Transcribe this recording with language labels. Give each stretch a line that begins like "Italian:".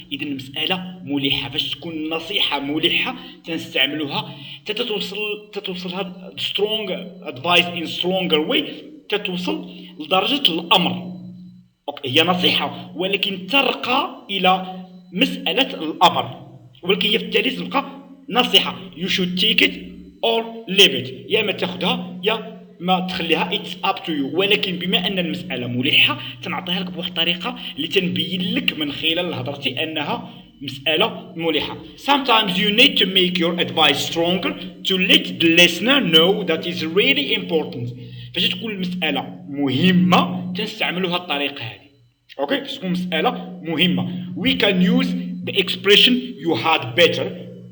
Arabic: اذا المساله ملحه. فاش تكون النصيحه ملحه تنستعملوها تتوصلها سترونغ ادفايس ان سترونغر واي تتوصل لدرجه الامر. اوكي هي نصيحه ولكن ترقى الى مساله الامر، ولكن هي في التالي تبقى نصيحه.
English: you should take it or leave it.
Arabic: يا ما تاخذها يا ما تخليها
English: it's up to you.
Arabic: ولكن بما ان المساله ملحه تنعطيها لك بواحد الطريقه اللي تنبين لك من خلال هضرتي انها مساله ملحه.
English: Sometimes you need to make your advice stronger to let the listener know that is really important.
Arabic: فاش تكون المساله مهمه تنستعملوا هذه الطريقه هذه. اوكي فاش تكون مساله مهمه
English: we can use the expression you had better.